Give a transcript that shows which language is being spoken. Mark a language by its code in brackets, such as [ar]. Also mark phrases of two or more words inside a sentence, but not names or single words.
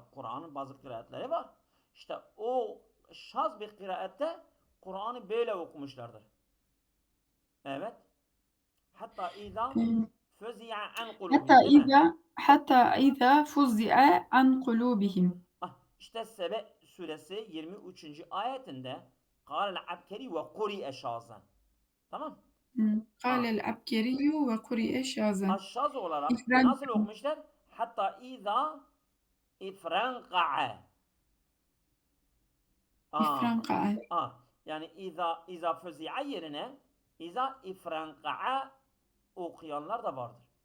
[tr] Kur'an'ın bazı kıraatleri var. İşte o şaz bir kıraatte Kur'an'ı böyle okumuşlardır. Evet. [ar] حتى إذا فزع عن قلوبهم, [tr] değil mi? [ar] حتى إذا فزع عن قلوبهم. [tr] İşte Sebe suresi 23. ayetinde [ar] قال العبكري وقرئ شاذا. [tr] Tamam. [ar] قال العكبري وقرئ شاذا. [tr] Aşşaz olarak İfran nasıl okumuşlar? [ar] حتى إذا افرنقع. [tr] ifranqa'a. Yani [ar] إذا فزع [tr] yerine [ar] إذا افرنقع [tr] okuyanlar da vardır.